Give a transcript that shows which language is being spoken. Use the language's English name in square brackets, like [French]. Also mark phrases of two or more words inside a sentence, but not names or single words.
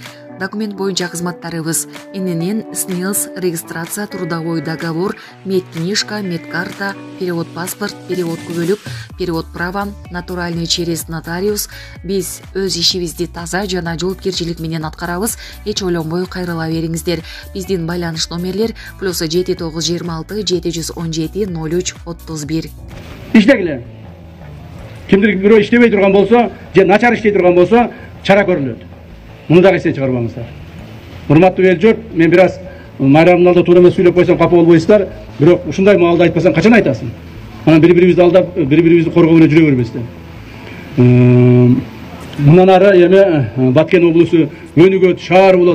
[Kyrgyz] Документ боюнча кызматтарыбыз: [Russian] ИНН, СНИЛС, регистрация, трудовой договор, медкнижка, медкарта, перевод паспорт, перевод күбөлүк, перевод права, натуральный через нотариус. [Kyrgyz] Биз өз ишибизди таза жана жоопкерчилик менен аткарабыз. Эч ойлонбой кайрыла бериңиздер. Биздин байланыш номерлер +7926 717 03 31. Иштегиле. Кимдир бири иштебей турган болсо, je начар иштей турган болсо, чара көрүлөт. Муну дагы эстен чыгарбаңыздар. Урматтуу эл журт, мен бир аз майрамдын алдында туура эмес сүйлөп койсом капа болбойсуздар, бирок ушундай маалда айтпасаң качан айтасың? Анан бири-бирибизди алдап, бири-бирибизди коргоо менен жүрө бербестен. Мындан ары эми Баткен облусу өнүгөт, шаар болот.